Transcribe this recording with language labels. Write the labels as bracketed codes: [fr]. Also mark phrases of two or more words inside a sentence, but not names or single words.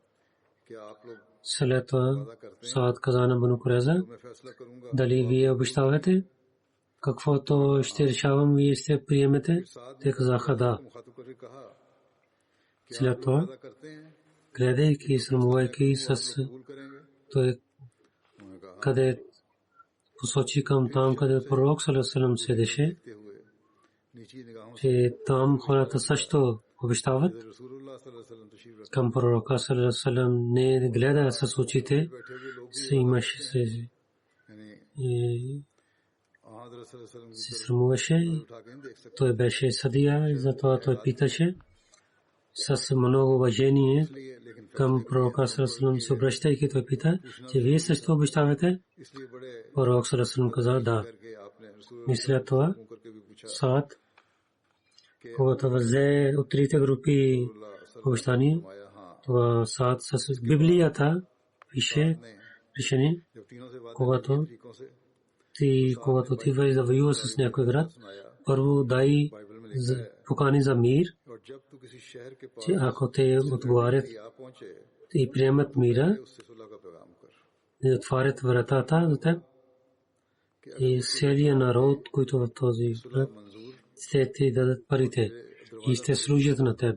[bg] След това Саад каза на Бану Курайза, дали вие обещавате, каквото ще решавам, вие ще приемете. Те казаха да. След това, гледайки и срамувайки с той, къде посочи към там, къде пророк [ar] صلى الله عليه وسلم [bg] седеше, че там хората също обещават. Към пророка [ar] صلى الله عليه وسلم [bg] не гледа с очите, имаше се срамуваше. Той беше съдия и затова той питаше с много уважение към пророка [ar] صلى الله عليه وسلم [bg] се обръщайки, той пита, че вие също обещавате. Пророк [ar] صلى الله عليه وسلم [bg] каза да. Мисля това Саад, когато взе от трите групи обещания, това Саад с Библията пише решение, когато ти вървиш да воюваш с някой град, първо дай покани за мир, че ако те отговарят и приемат мира, и отварят вратата за теб, и целият народ, който в този град, ще ти дадат парите и ще служат на теб.